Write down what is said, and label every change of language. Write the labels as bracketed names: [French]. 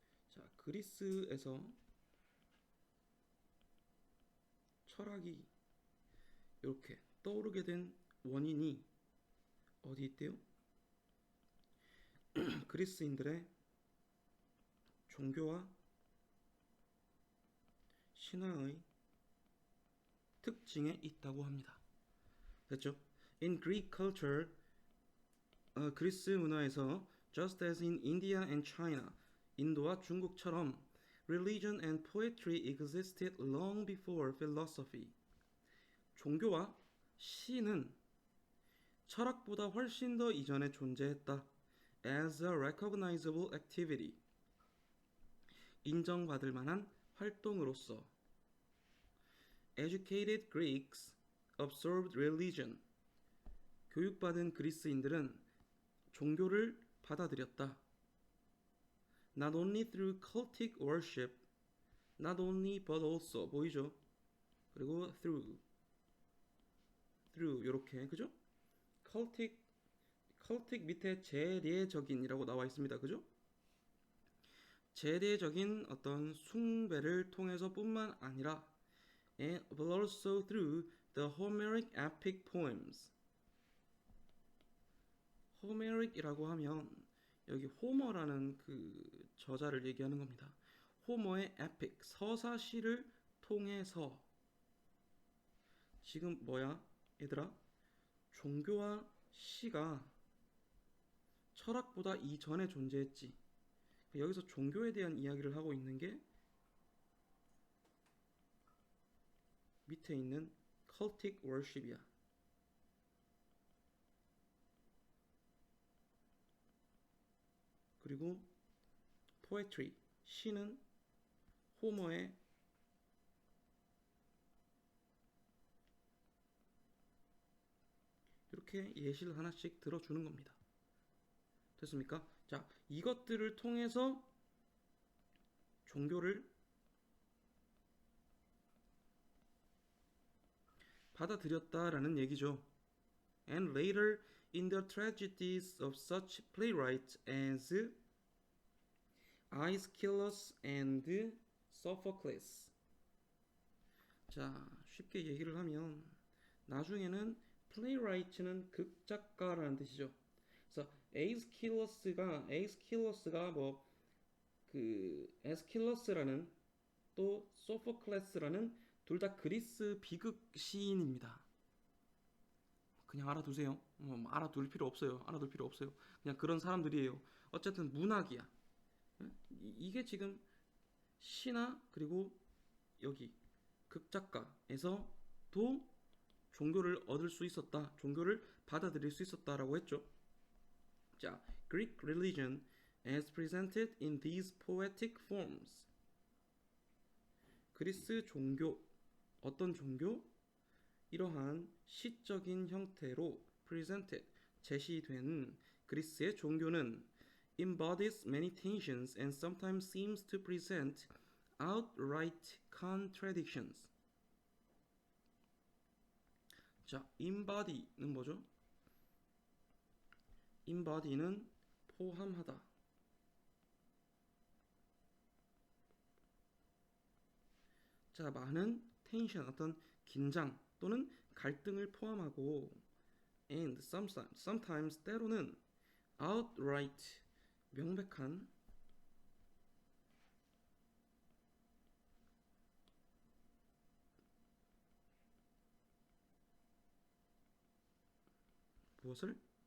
[Korean] 자, 그리스에서 철학이 이렇게 떠오르게 된 원인이 어디 있대요? 그리스인들의 종교와 신화의 특징에 있다고 합니다. 됐죠? [English] In Greek culture, [Korean] 그리스 문화에서 [English] just as in India and China, [Korean] 인도와 중국처럼 [English] religion and poetry existed long before philosophy. [Korean] 종교와 시는 철학보다 훨씬 더 이전에 존재했다. [English] As a recognizable activity. [Korean] 인정받을 만한 활동으로서. [English] Educated Greeks observed religion. [Korean] 교육받은 그리스인들은 종교를 받아들였다. [English] Not only through cultic worship, not only but also [Korean] 보이죠? 그리고 through 이렇게 그죠? cultic 밑에 재례적인이라고 나와 있습니다. 그죠? 재례적인 어떤 숭배를 통해서뿐만 아니라 [English] but also through the Homeric epic poems. [Korean] 호메릭이라고 하면 여기 호머라는 그 저자를 얘기하는 겁니다. 호머의 epic 서사시를 통해서 지금 뭐야? 얘들아, 종교와 시가 철학보다 이전에 존재했지. 여기서 종교에 대한 이야기를 하고 있는 게 밑에 있는 cultic worship이야. 그리고 poetry, 시는 호머의 이렇게 예시를 하나씩 들어주는 겁니다. 됐습니까? 자, 이것들을 통해서 종교를 받아들였다라는 얘기죠. [English] And later in the tragedies of such playwrights as Aeschylus and Sophocles. [Korean] 자, 쉽게 얘기를 하면 나중에는 playwright는 극작가라는 뜻이죠. 그래서 에이스킬러스가 뭐 그 에스킬러스라는 또 소포클레스라는 둘 다 그리스 비극 시인입니다. 그냥 알아두세요. 알아둘 필요 없어요. 그냥 그런 사람들이에요. 어쨌든 문학이야. 이게 지금 시나 그리고 여기 극작가에서도 종교를 얻을 수 있었다. 종교를 받아들일 수 있었다라고 했죠. [English] 자, Greek religion as presented in these poetic forms. [Korean] 그리스 종교, 어떤 종교? 이러한 시적인 형태로 [English] presented, [Korean] 제시된 그리스의 종교는 [English] embodies many tensions and sometimes seems to present outright contradictions. [Korean] 자, embody는 뭐죠? embody는 포함하다. 자, 많은 텐션, 어떤 긴장 또는 갈등을 포함하고 [English] and sometimes [Korean] 때로는 outright, 명백한 무엇을?